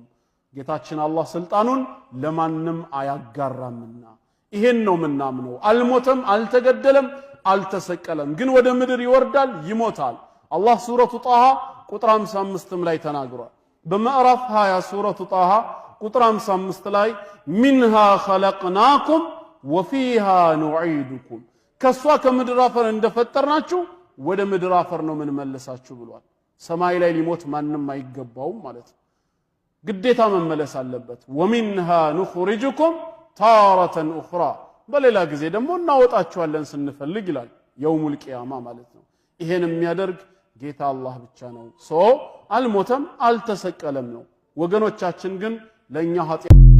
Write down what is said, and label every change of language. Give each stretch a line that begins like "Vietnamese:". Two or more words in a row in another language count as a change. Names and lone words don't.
Amharic: ጌታችን አላህ ስልጣኑን ለማንም አያጋራምና ይሄን ነው ምናምነው አልሞተም አልተገደለም አልተሰቀለም ግን ወደ ምድር ይወርዳል ይሞታል አላህ ሱረቱ ጣሃ ቁጥር 55 ላይ ተናግሯል በምዕራፍ 20 ሱረቱ ጣሃ ቁጥር 55 ላይ
Arabic: منها خلقناكم وفيها نعيدكم
Amharic: ከሷ ከምድር አፈር እንደፈጠርናችሁ ወደ ምድር አፈር ነው ምን መለሳችሁ ብሏል ሰማይ ላይ ሊሞት ማንንም አይገባውም ማለት ግዴታ መመለስ አለበት ومنها
Arabic: نخرجكم تارة أخرى
Amharic: በሌላ ጊዜ ደግሞ እናወጣችኋለን ስንፈልግ ይላል
Arabic: يوم القيامة
Amharic: ማለት ነው። ይሄን የሚያደርግ ጌታ አላህ ብቻ ነው። አልሞተም አልተሰቀለም ነው። ወገኖቻችን ግን ለኛ ኃጢአት